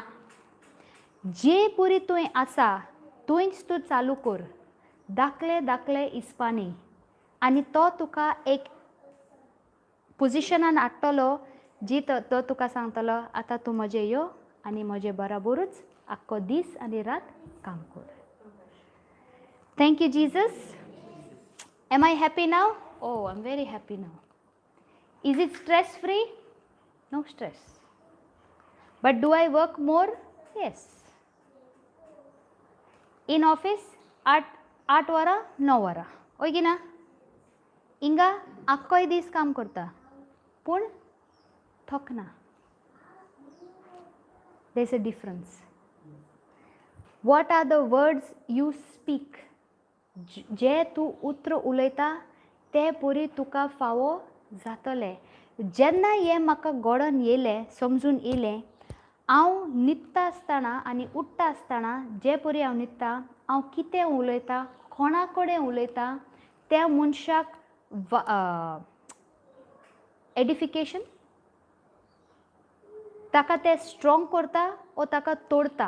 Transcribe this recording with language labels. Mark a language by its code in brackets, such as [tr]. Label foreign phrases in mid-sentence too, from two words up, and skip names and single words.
[kok] जे पुरी तुवें आसा थंयच तूं चालू कर धाकले हिसपानी आनी तो तुका एक पोजिशनान हाडटलो जी तो तुका सांगतलो आतां तूं म्हजें यो आनी म्हजें बराबरूच आख्खो दीस आनी रात काम कर. [en] Thank you Jesus. Am I happy now? Oh, I'm very happy now. Is it stress free? No stress. But do I work more? Yes. In office [kok] 8 वरां 9 वरां होय की ना. हिंगा आख्खोय दीस काम करता पूण थकना. [en] There's a difference. What are the words you speak? [kok] जे तूं उतर उलयता ते पुरी तुका फावो जातले. जेन्ना हें म्हाका घडोवन येयलें समजून येयलें हांव न्हिदता आसतना आनी उठ्ठा आसतना जे परी हांव न्हिदता हांव कितें उलयतां कोणा कडेन उलयतां त्या मनशाक एडिफिकेशन ताका तें स्ट्रॉंग करता ओ ताका तोडता.